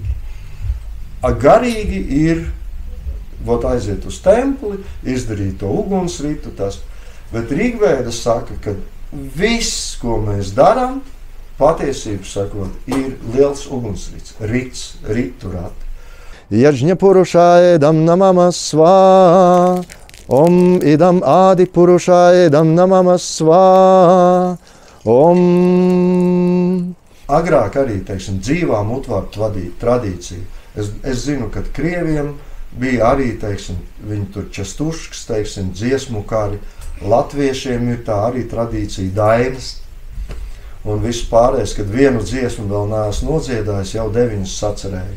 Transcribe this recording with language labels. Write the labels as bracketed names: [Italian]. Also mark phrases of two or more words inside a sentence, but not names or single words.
[Latvian] Garīgi ir aiziet uz templi, izdarīt to ugunsritu, bet Rigvēda saka, ka viss, ko mēs darām, patiesību sakot, ir liels ugunsrits, ritu rati. [Sanskrit] यज्ञपुरुषाय इदं नमम स्वाहा. ॐ इदम् आदि पुरुषाय इदं नमम स्वाहा. Om. [Latvian] Agrāk arī, teiksim, dzīvā mutvārdu tradīcija. Es zinu, ka krieviem bija arī, teiksim, viņi tur častuškas, teiksim, dziesmu kari. Latviešiem ir tā arī tradīcija dainas. Un viss pārējais, kad vienu dziesmu vēl neesmu nodziedājis, jau 9 sacerēju.